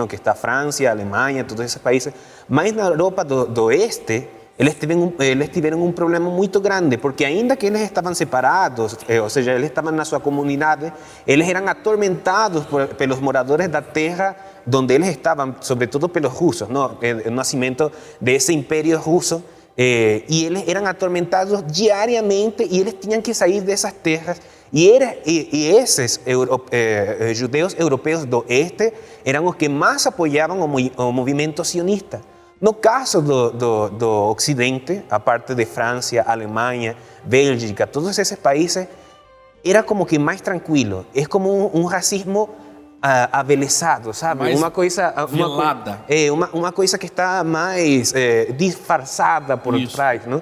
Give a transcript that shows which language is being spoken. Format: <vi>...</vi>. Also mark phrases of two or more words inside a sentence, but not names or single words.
<pt>Que está a França, a Alemanha, todos esses países. Mas na Europa do Oeste, eles tiveram um problema muito grande, porque ainda que eles estavam separados, ou seja, eles estavam na sua comunidade, eles eram atormentados pelos moradores da terra donde eles estavam, sobretudo pelos russos,</pt> <es>¿no? El nacimiento de ese imperio ruso, y eles eran atormentados diariamente y eles tenían que salir de esas tierras. Y esos</es> <pt>judeus europeus do</pt> <es>este eran los que más apoyaban o movimiento sionista.</es> <pt>No caso do Ocidente, a parte de Francia, Alemanha, Bélgica,</pt> <es>todos esos países,</es> <pt>era como que mais tranquilo. É como um racismo abelezado, sabe? Mais uma coisa velada. Uma coisa que está mais disfarçada por trás, não?</pt>